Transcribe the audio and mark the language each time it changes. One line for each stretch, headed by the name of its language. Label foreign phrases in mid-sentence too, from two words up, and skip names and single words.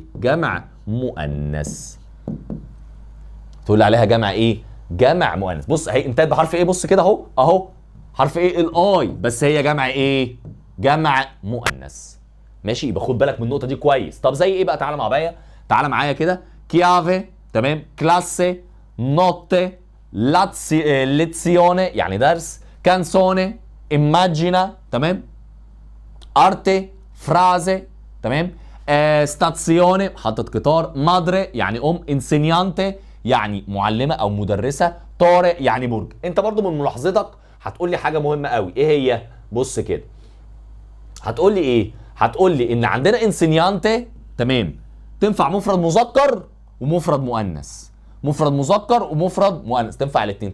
Arabic: جمع مؤنث. تقول لي عليها جمع ايه؟ جمع مؤنث. بص اهي انتهت بحرف ايه؟ بص كده اهو حرف ايه؟ الاي، بس هي جمع ايه؟ جمع مؤنث. ماشي؟ يبقى خد بالك من النقطه دي كويس. طب زي ايه بقى؟ تعالى معايا كده. كيافي، تمام؟ كلاسي،
Italian: notte lezione
Arabic: يعني درس
Italian: canzone immagina
Arabic: تمام
Italian: arte frase
Arabic: تمام stazione محطة قطار madre يعني insegnante يعني معلمة او مدرسة torre يعني برج. انت برضو من ملاحظتك هتقول لي حاجة مهمة قوي، ايه هي؟ بص كده هتقول لي ايه؟ هتقول لي ان عندنا انسينيانتي تمام تنفع مفرد مذكر ومفرد مؤنث، مفرد مذكر ومفرد مؤنث تنفع الاثنين.